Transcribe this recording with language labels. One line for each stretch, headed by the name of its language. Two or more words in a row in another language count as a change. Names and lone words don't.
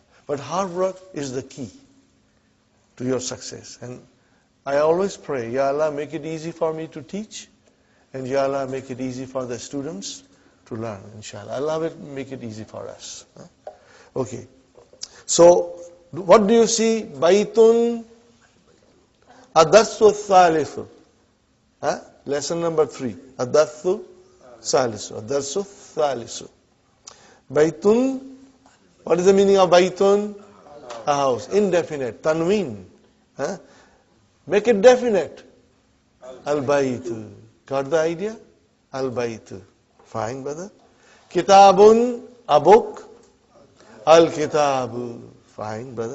English: But hard work is the key to your success. And I always pray,
Arabic: يا الله,
English: make it easy for me to teach, and
Arabic: يا الله,
English: make it easy for the students to learn, inshallah. Allah will make it easy for us. Okay. So, what do you see?
Arabic: بيتٌ الدرسُ الثالثُ.
English: Lesson number 3.
Arabic: الدرس الثالث. الدرس الثالث. Baitun,
English: what is the meaning of baitun? A house. Indefinite. Tanween. Make it definite. Al-baytu. Got the idea? Al-baytu. Fine, brother. Kitabun, a book. Al-kitabu. Fine, brother.